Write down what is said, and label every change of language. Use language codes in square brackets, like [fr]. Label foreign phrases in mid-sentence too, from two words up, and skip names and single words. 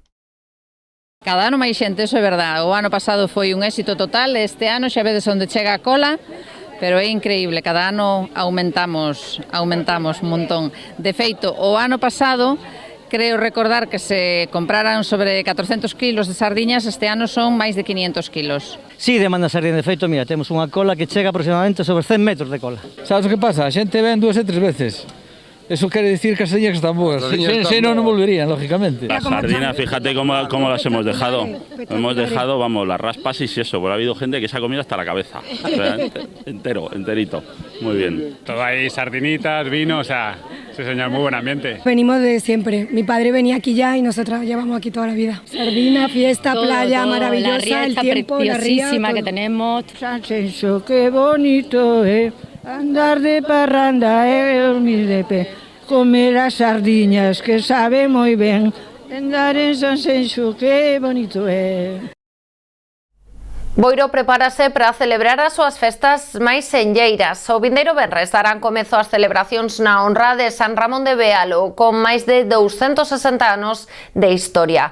[gl] Cada ano máis xente, iso é verdade. O ano pasado foi un éxito total, este ano xa vedes onde chega a cola, pero é increíble, cada ano aumentamos un montón. De feito, o ano pasado, creo recordar que se compraran sobre 400 kilos de sardiñas, este ano son máis de 500 kilos. Sí, demanda sardina, de feito, mira, temos unha cola que chega aproximadamente sobre 100 metros de cola. Sabes o que pasa? A xente ven 2 e 3 veces. [es] Eso quiere decir que las sardinas están buenas. Si no, no volverían, lógicamente. Las sardinas, fíjate cómo las hemos dejado. Hemos dejado, vamos, las raspas y eso, porque ha habido gente que se ha comido hasta la cabeza. Enterito. Muy bien. Todo ahí, sardinitas, vino, o sea, sí señor, muy buen ambiente. Venimos de siempre. Mi padre venía aquí ya y nosotras llevamos aquí toda la vida. Sardina, fiesta, todo, playa, todo, maravillosa, el tiempo, preciosísima la ría, que tenemos. [gl] Sanxenxo, qué bonito, andar de parranda, dormir de pé, comer as sardiñas, que sabe moi ben, Andar en Sanxenxo, que bonito é. Boiro prepárase para celebrar as súas festas máis senlleiras. O vindeiro venres darán comezo ás celebracións na honra de San Ramón de Bealo, con máis de 260 anos de historia.